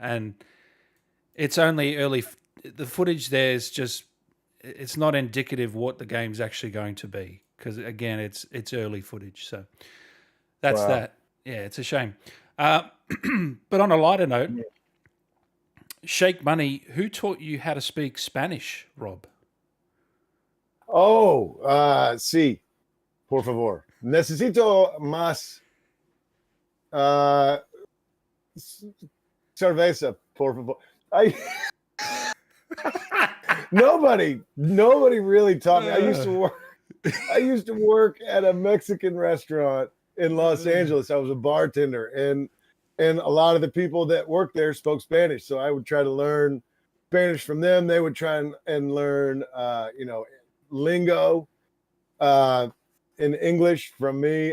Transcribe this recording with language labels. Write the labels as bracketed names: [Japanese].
[English] And it's only early. The footage there is just, it's not indicative of what the game's actually going to be, because again, it's early footage. So that's that. Yeah, it's a shame. But on a lighter note, Shake Money, who taught you how to speak Spanish, Rob? [Spanish] Oh, sí, por favor. Necesito más cerveza, por favor. [English] Nobody really taught me. I used to work at a Mexican restaurant in Los Angeles. I was a bartender, and a lot of the people that worked there spoke Spanish. So I would try to learn Spanish from them. They would try and learn, lingo in English from me.